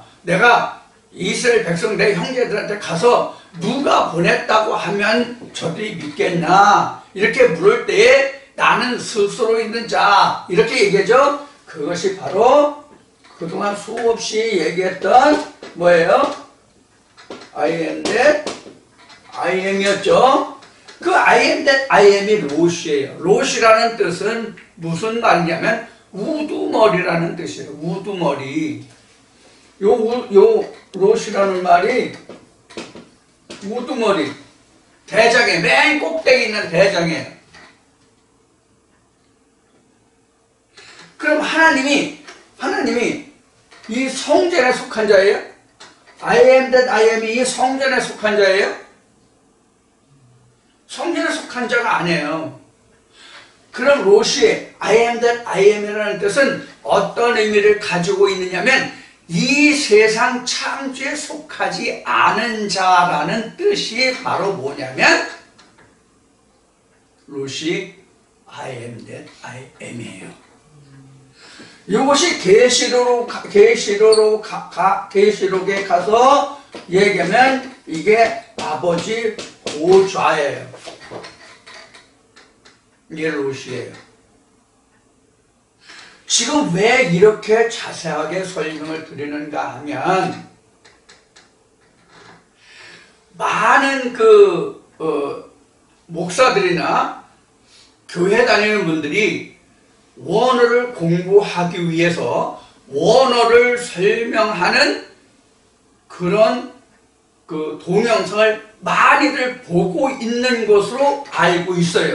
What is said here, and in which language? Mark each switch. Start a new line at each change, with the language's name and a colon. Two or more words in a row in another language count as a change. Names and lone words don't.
Korean: 내가 이스라엘 백성 내 형제들한테 가서 누가 보냈다고 하면 저들이 믿겠나? 이렇게 물을 때에 나는 스스로 있는 자 이렇게 얘기하죠. 그것이 바로 그동안 수없이 얘기했던 뭐예요?
English: I am that I am이었죠.
Korean: 그
English: I am that I am
Korean: 이 로시예요. 로시라는 뜻은 무슨 말이냐면 우두머리라는 뜻이에요. 우두머리. 요 로시라는 말이 우두머리. 대장에 맨 꼭대기 있는 대장에. 그럼 하나님이 이 성전에 속한 자예요?
English: I am that I am이 이 성전에 속한 자예요?
Korean: 성전에 속한 자가 아니에요. 그럼 로시의
English: I am that I am
Korean: 이라는 뜻은 어떤 의미를 가지고 있느냐면 이 세상 창조에 속하지 않은 자라는 뜻이 바로 뭐냐면 로시
English: I am that I am
Korean: 이에요. 이것이 계시록에 가서 얘기하면 이게 아버지 보좌예요. 이게 로시예요. 지금 왜 이렇게 자세하게 설명을 드리는가 하면 많은 목사들이나 교회 다니는 분들이 원어를 공부하기 위해서 원어를 설명하는 그런 동영상을 많이들 보고 있는 것으로 알고 있어요.